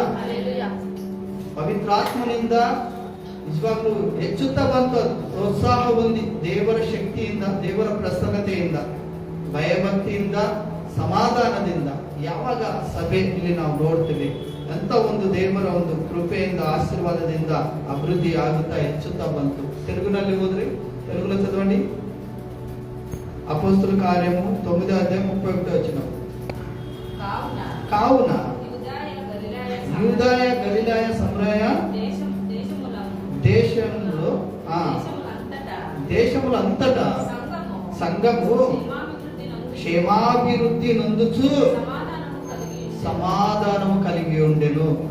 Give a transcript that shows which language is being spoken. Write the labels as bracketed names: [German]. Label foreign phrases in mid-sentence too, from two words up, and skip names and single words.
[Kannada] ಪವಿತ್ರಾತ್ಮನಿಂದ ನಿಜವಾಗ್ಲೂ ಹೆಚ್ಚುತ್ತಾ ಬಂತು. ಪ್ರೋತ್ಸಾಹ ಹೊಂದಿ ದೇವರ ಶಕ್ತಿಯಿಂದ, ದೇವರ ಪ್ರಸನ್ನತೆಯಿಂದ, ಭಯಭಕ್ತಿಯಿಂದ, ಸಮಾಧಾನದಿಂದ ಯಾವಾಗ ಸಭೆ ಇಲ್ಲಿ ನಾವು ನೋಡ್ತೀವಿ, ಅಂತ ಒಂದು ದೇವರ ಒಂದು ಕೃಪೆಯಿಂದ, ಆಶೀರ್ವಾದದಿಂದ ಅಭಿವೃದ್ಧಿ ಆಗುತ್ತಾ ಹೆಚ್ಚುತ್ತಾ ಬಂತು. తెలుగుನಲ್ಲಿ ಹೋದ್ರಿ, [Telugu] తెలుగులో చదవండి. అపోస్తుల కార్యము 9వ అధ్యాయం 31వ వచనం. కావున యూదాయ గలిలాయ సమరయ దేశములంతటా సంఘము క్షేమాభివృద్ధి నొందుచు సమాధానము కలిగి ఉండెను.